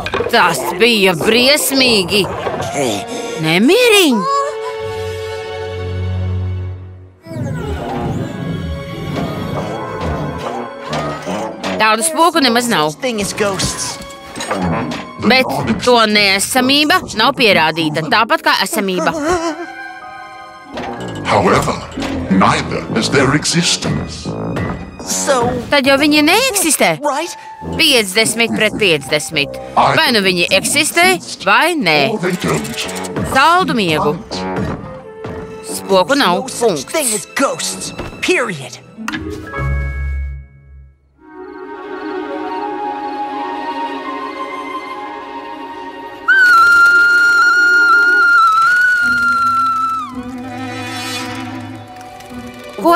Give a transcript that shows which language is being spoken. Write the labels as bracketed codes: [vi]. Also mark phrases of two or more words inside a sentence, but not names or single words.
[lv] Tas bija briesmīgi. Nemieriņ. Tādu spoku nemaz nav. Bet to neesamība nav pierādīta, tāpat kā esamība. [en] However, neither is their existence. [lv] Tad jau viņi neeksistē. 50 pret 50. Vai nu viņi eksistē, vai nē. Saldu miegu. Spoku nav. Punkts. Ko?